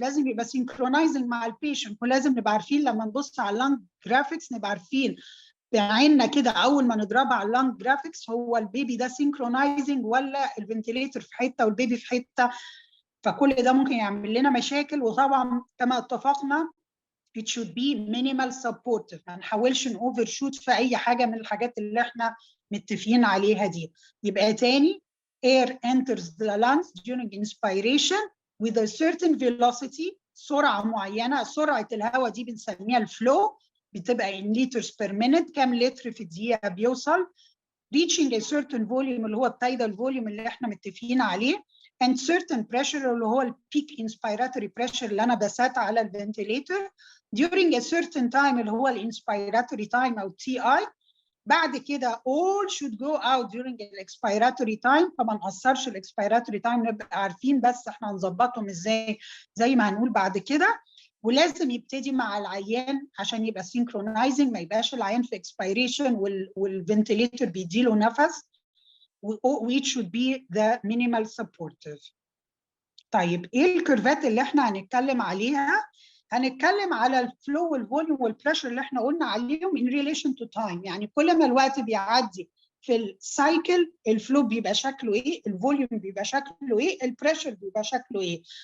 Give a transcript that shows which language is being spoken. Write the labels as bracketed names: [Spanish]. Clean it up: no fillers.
[Arabic] لازم يبقى synchronizing مع البيشنت، ولازم نبقى عارفين لما نبص على اللانج جرافيكس نبقى عارفين بعيننا كده اول ما نضربها على اللانج جرافيكس هو البيبي ده synchronizing ولا الفنتيليتر في حته والبيبي في حته. فكل ده ممكن يعمل لنا مشاكل. وطبعا كما اتفقنا [English] it should be minimal supportive، [Arabic] ما نحاولش نوفر شوت في اي حاجه من الحاجات اللي احنا متفقين عليها دي. يبقى تاني [English] air enters the lungs during inspiration with a certain velocity، [Arabic] سرعه معينه. سرعه الهواء دي بنسميها الفلو، بتبقى [English] in liters per minute، [Arabic] كام لتر في الدقيقه بيوصل. [English] reaching a certain volume [Arabic] اللي هو التايدال فوليوم اللي احنا متفقين عليه [English] and certain pressure [Arabic] اللي هو البيك inspiratory pressure اللي انا بسات على الفنتيليتر [English] during a certain time [Arabic] اللي هو الانسبيراتوري تايم او تي اي. بعد كده [English] all should go out during [Arabic] الاكسبيراتوري تايم. فما نقصرش الاكسبيراتوري تايم، نبقى عارفين بس احنا هنظبطهم ازاي زي ما هنقول بعد كده. ولازم يبتدي مع العيان عشان يبقى synchronizing، ما يبقاش العيان في expiration والفنتيليتر بيديله نفس. [English] which should be the minimal supportive. [Arabic] طيب ايه الكيرفات اللي احنا هنتكلم عليها؟ هنتكلم على الفلو والفوليوم والبريشر اللي احنا قلنا عليهم [English] in relation to time. [Arabic] يعني كل ما الوقت بيعدي في السايكل الفلو بيبقى شكله ايه، الفوليوم بيبقى شكله ايه، البريشر بيبقى شكله ايه.